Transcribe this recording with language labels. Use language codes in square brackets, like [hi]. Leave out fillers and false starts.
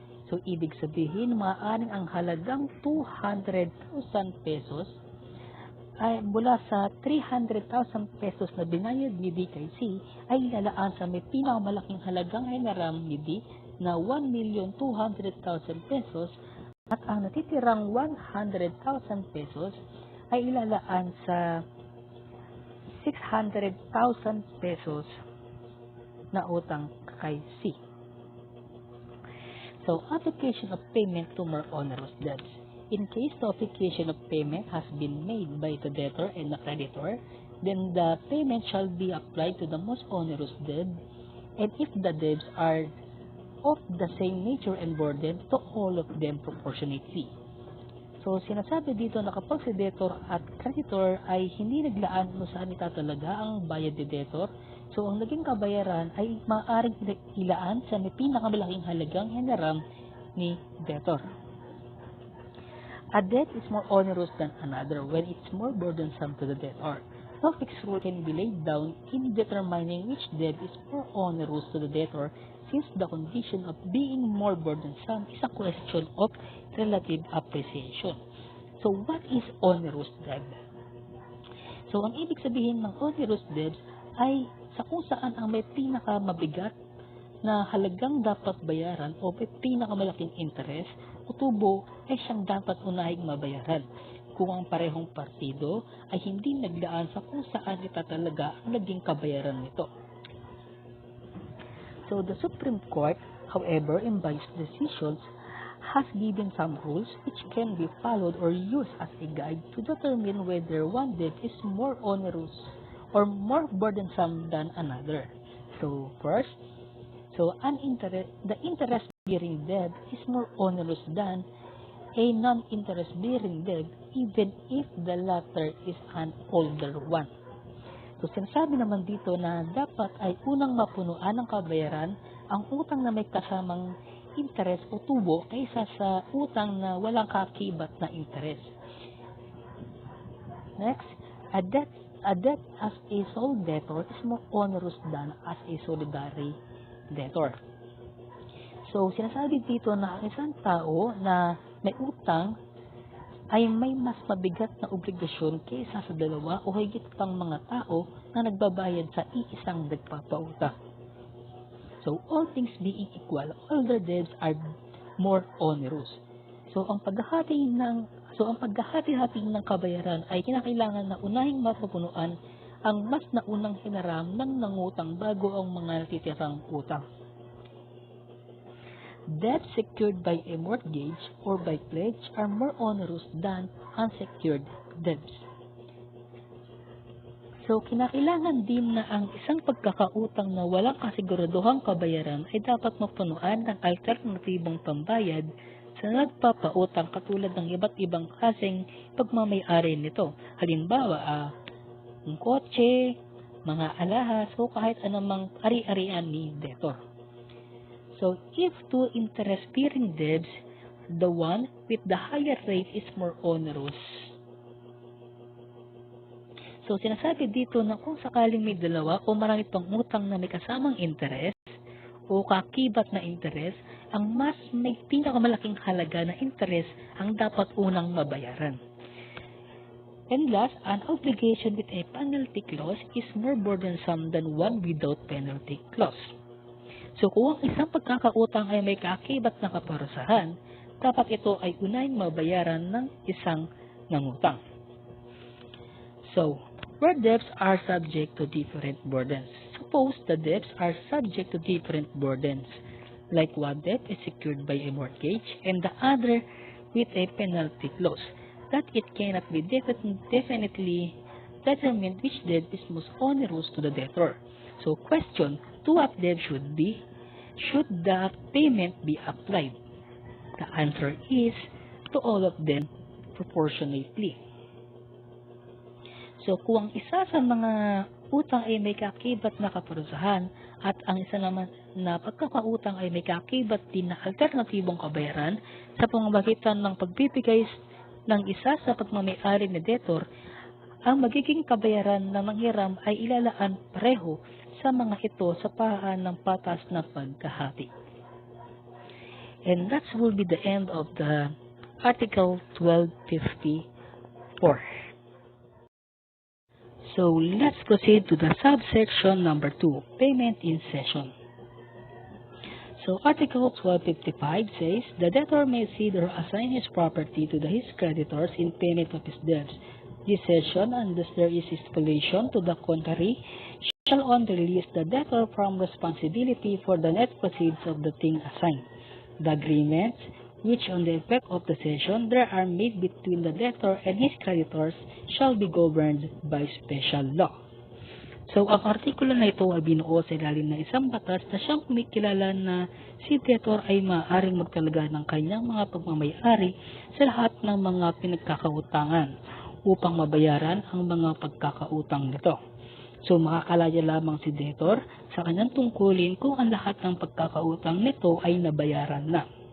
[tl] So, ibig sabihin, maaaring ang halagang 200,000 pesos ay mula sa 300,000 pesos na binayad ni D kay C ay ilalaan sa may pinakamalaking halagang hiniram ni D na 1,200,000 pesos at ang natitirang 100,000 pesos ay ilalaan sa 600,000 pesos na utang kay C. [en] So, application of payment to more onerous debts. In case the application of payment has been made by the debtor and the creditor, then the payment shall be applied to the most onerous debt, and if the debts are of the same nature and burden, to all of them proportionately. [tl] So, sinasabi dito na kapag si debtor at creditor ay hindi naglaan kung saan itatalaga ang bayad ni debtor, so ang naging kabayaran ay maaaring ilaan sa may pinakamalaking halagang hiniram ni debtor. [en] A debt is more onerous than another when it's more burdensome to the debtor. No fixed rule can be laid down in determining which debt is more onerous to the debtor, since the condition of being more burdensome is a question of relative appreciation. So, what is onerous debt? [tl] So, ang ibig sabihin ng onerous debt ay sa kung saan ang may pinakamabigat na halagang dapat bayaran o may pinakamalaking interes o tubo ay siyang dapat unahing mabayaran kung ang parehong partido ay hindi naglaan sa kung saan itatalaga ang naging kabayaran nito. [en] So, the Supreme Court, however, in various decisions, has given some rules which can be followed or used as a guide to determine whether one debt is more onerous or more burdensome than another. So, first, the interest-bearing debt is more onerous than a non-interest-bearing debt, even if the latter is an older one. [tl] So, sinasabi naman dito na dapat ay unang mapunuan ng kabayaran ang utang na may kasamang interest o tubo kaysa sa utang na walang kakibat na interest. [en] Next, a debt as a sole debtor is more onerous than as a solidary debtor. [tl] So, sinasabi dito na ang isang tao na may utang ay may mas mabigat na obligasyon kaysa sa dalawa o higit pang mga tao na nagbabayad sa iisang nagpapautang. [en] So, all things being equal, older debts are more onerous. [tl] So, ang paghahati-hati ng kabayaran ay kinakailangan na unahing mapupunuan ang mas naunang hiniram ng nangutang bago ang mga natitirang utang. [en] Debts secured by a mortgage or by pledge are more onerous than unsecured debts. [tl] So, kinakailangan din na ang isang pagkakautang na walang kasiguraduhang kabayaran ay dapat mapunuan ng alternatibong pambayad sa nagpapautang katulad ng iba't ibang klaseng pagmamay-ari nito. Halimbawa, ang kotse, mga alahas, o kahit anumang ari-arian ni debtor. [en] So, if two interest-bearing debts, the one with the higher rate is more onerous. [tl] So, sinasabi dito na kung sakaling may dalawa o marami pang utang na may kasamang interest o kakibat na interest, ang mas may pinakamalaking halaga na interest ang dapat unang mabayaran. [en] And last, an obligation with a penalty clause is more burdensome than one without penalty clause. [tl] So, kung ang isang pagkakautang ay may kakibat na kaparusahan, dapat ito ay unang mabayaran ng isang nangutang. [en] So, where debts are subject to different burdens. Suppose the debts are subject to different burdens, like one debt is secured by a mortgage and the other with a penalty clause, that it cannot be definitely determined which debt is most onerous to the debtor. So, question, to what debt should the payment be applied? The answer is to all of them proportionately. [tl] So, kung ang isa sa mga utang ay may kakibat na kaparusahan at ang isa naman na pagkakautang ay may kakibat din na alternatibong kabayaran sa pamamagitan ng pagbibigay ng isa sa pagmamay-ari ni debtor, ang magiging kabayaran na manghiram ay ilalaan pareho sa mga ito sa paraan ng patas na pagkahati. [en] And that will be the end of the Article 1254. So, let's proceed to the subsection number 2, Payment in Session. So, Article 1255 says, the debtor may cede or assign his property to his creditors in payment of his debts. This session, unless there is stipulation to the contrary, shall only release the debtor from responsibility for the net proceeds of the thing assigned. The agreements, which on the effect of the session there are made between the debtor and his creditors, shall be governed by special law. [tl] So, ang artikulo na ito ay binuo sa ilalim ng isang batas na siyang kumikilala na si debtor ay maaaring magtalaga ng kanyang mga pagmamay-ari sa lahat ng mga pinagkakautangan upang mabayaran ang mga pagkakautang nito. So, makakalaya lamang si debtor sa kanyang tungkulin kung ang lahat ng pagkakautang nito ay nabayaran na.